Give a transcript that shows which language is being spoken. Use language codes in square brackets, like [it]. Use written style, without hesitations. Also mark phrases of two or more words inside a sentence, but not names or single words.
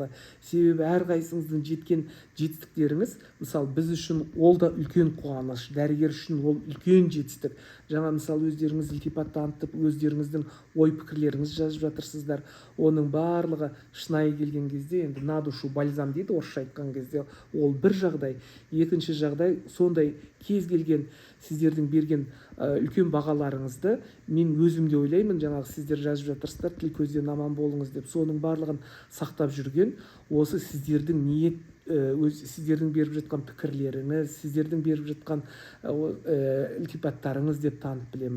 [kk] Себебі әрқайсыңыздың жеткен жетістіктеріңіз, мысалы біз үшін ол да үлкен қуаныш, дәрігер үшін ол үлкен жетістік. Жаңа мысалы өздеріңіз ілтипат танытып, өздеріңіздің ой пікірлеріңіз жазып жатырсыздар. Оның барлығы шынайы келген кезде, енді [ru] на душу бальзам [kk] дейді орысша айтқан кезде, ол бір жағдай. Екінші жағдай, сондай кез келген сіздердің берген үлкен бағаларыңызды мен өзімде ойлаймын, жаңағы сіздер жазып жатырсыздар, тіл көзден аман болыңыз деп, соның барлығын сақтап жүрген осы сіздердің ниет өз сіздердің беріп жатқан пікірлеріңіз, сіздердің беріп жатқан ілтипаттарыңыз деп танып білемін.